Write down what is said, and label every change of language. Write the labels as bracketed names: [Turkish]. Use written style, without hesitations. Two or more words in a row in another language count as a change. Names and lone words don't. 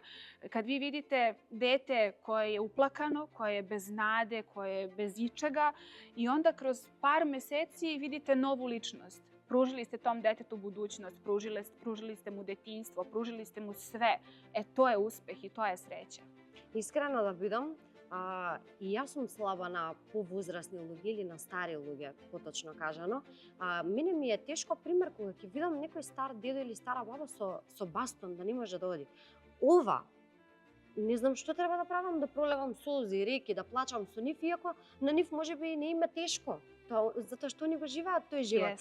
[Serbian] Kad vi vidite dete koje je uplakano, koje je bez nade, koje je bez ičega i onda kroz par meseci vidite novu ličnost. Pružili ste tom detetu budućnost, pružili ste mu detinjstvo, pružili ste mu sve. To je uspeh i to je sreća. [Macedonian] Искрено да бидам, и јас сум слаба на повозрасни луѓе или на стари луѓе, поточно кажано. Мене ми е тешко, пример, кога ќе видам некој стар дедо или стара баба со бастон да не може да оди. Ова не знам што треба да правам, да пролевам солзи, реки, да плачам со нив, иако на нив можеби не им е тешко, затоа што они го живеат тој живот.